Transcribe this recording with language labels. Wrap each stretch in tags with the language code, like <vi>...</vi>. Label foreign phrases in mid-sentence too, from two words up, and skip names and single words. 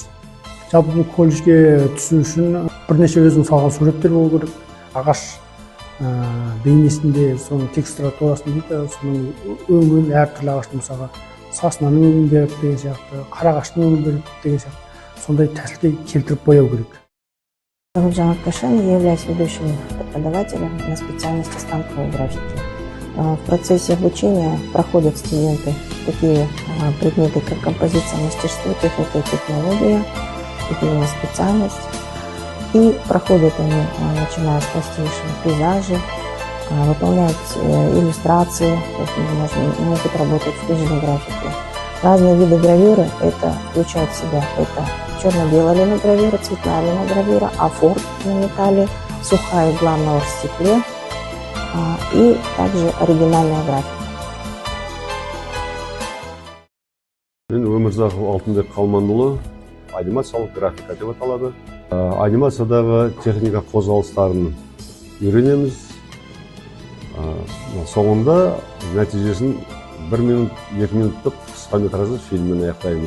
<kk>Жалпы бұл колледжге түсу үшін бірнеше өзің салған суреттер болу керек. Ағаш бейнесінде соның текстуратурасын дейді, соның өңін әртүрлі ағаштың мысалға сасынан өңін беріп деген сияқты, қарағаштың өңін беріп деген сияқты, сондай тәсілге келтіріп бояу керек. Гүлжан Аркашин,</kk> <ru>я являюсь ведущим преподавателем на специальности станковой графики. В процессе обучения проходят студенты такие предметы, как композиция, мастерство, техника и технология, это именно специальность. И проходят они, начиная с простейших пейзажей, выполняют иллюстрации, то есть могут работать в художественной графике. Разные виды гравюры это включают в себя. Это черно-белая линогравюра, цветная линогравюра, офорт на металле, сухая главного в стекле и также оригинальная графика.</ru> <kk>Мен Өмірзақов Алтынбек Қалманұлы, анимациялық графика деп аталады. Анимациядағы техника қозғалыстарын үйренеміз. Соңында нәтижесін 1 минут, 2 минуттық қысқа метражды фильммен аяқтаймыз.</kk>